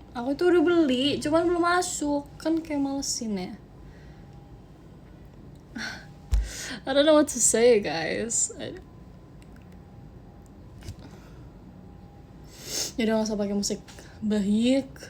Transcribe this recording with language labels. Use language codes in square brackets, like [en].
[id] Aku itu udah beli, cuman belum masuk. Kan kayak malesin ya. [en] I don't know what to say, guys. [id] Jadi nggak usah pakai musik baik.